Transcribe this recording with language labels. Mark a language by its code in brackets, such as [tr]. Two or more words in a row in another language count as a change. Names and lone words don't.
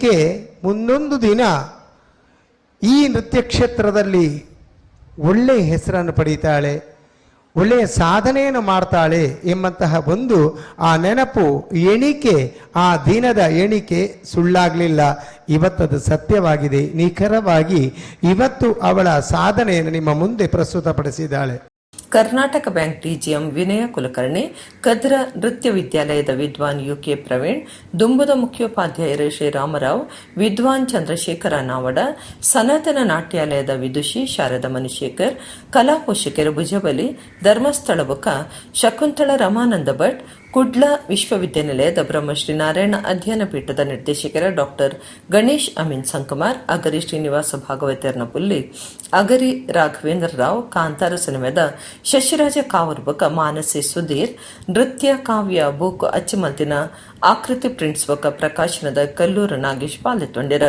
[kn] ಈಕೆ ಮುಂದೊಂದು ದಿನ ಈ ನೃತ್ಯ ಕ್ಷೇತ್ರದಲ್ಲಿ ಒಳ್ಳೆಯ ಹೆಸರನ್ನು ಪಡೀತಾಳೆ, ಒಳ್ಳೆಯ ಸಾಧನೆಯನ್ನು ಮಾಡ್ತಾಳೆ ಎಂಬಂತಹ ಒಂದು ಆ ನೆನಪು ಎಣಿಕೆ, ಆ ದಿನದ ಎಣಿಕೆ ಸುಳ್ಳಾಗಲಿಲ್ಲ. ಇವತ್ತದು ಸತ್ಯವಾಗಿದೆ. ನಿಖರವಾಗಿ ಇವತ್ತು ಅವಳ ಸಾಧನೆಯನ್ನು ನಿಮ್ಮ ಮುಂದೆ ಪ್ರಸ್ತುತಪಡಿಸಿದ್ದಾಳೆ. [tcy] ಕರ್ನಾಟಕ ಬ್ಯಾಂಕ್ ಡಿಜಿಎಂ ವಿನಯ ಕುಲಕರ್ಣಿ, ಕದ್ರ ನೃತ್ಯ ವಿದ್ಯಾಲಯದ ವಿದ್ವಾನ್ ಯುಕೆ ಪ್ರವೀಣ್, ದುಂಬುದ ಮುಖ್ಯೋಪಾಧ್ಯಾಯರು ಶ್ರೀರಾಮರಾವ್, ವಿದ್ವಾನ್ ಚಂದ್ರಶೇಖರ ನಾವಡ, ಸನಾತನ ನಾಟ್ಯಾಲಯದ ವಿದುಷಿ ಶಾರದಾ ಮನುಶೇಖರ್, ಕಲಾ ಪೋಷಕರು ಭುಜಬಲಿ, ಧರ್ಮಸ್ಥಳ ಬುಕ ಶಕುಂತಳ ರಮಾನಂದ ಭಟ್, ಕುಡ್ಲ ವಿಶ್ವವಿದ್ಯಾನಿಲಯದ ಬ್ರಹ್ಮಶ್ರೀ ನಾರಾಯಣ ಅಧ್ಯಯನ ಪೀಠದ ನಿರ್ದೇಶಕರ ಡಾಕ್ಟರ್ ಗಣೇಶ್ ಅಮೀನ್ ಸಂಕಮಾರ್, ಅಗರಿ ಶ್ರೀನಿವಾಸ ಭಾಗವತರ್ನ ಪುಲ್ಲಿ, ಅಗರಿ ರಾಘವೇಂದ್ರ ರಾವ್, ಕಾಂತಾರ ಸಿನಿಮಾದ ಶಶಿರಾಜ ಕಾವರ್ಬಕ, ಮಾನಸಿ ಸುಧೀರ್, ನೃತ್ಯ ಕಾವ್ಯ ಬೂಕು ಅಚ್ಚಮಲ್ತಿನ ಆಕೃತಿ ಪ್ರಿಂಟ್ಸ್ ಬಕ ಪ್ರಕಾಶನದ ಕಲ್ಲೂರು ನಾಗೇಶ್ ಪಾಲ್ಗೊಂಡಿರ.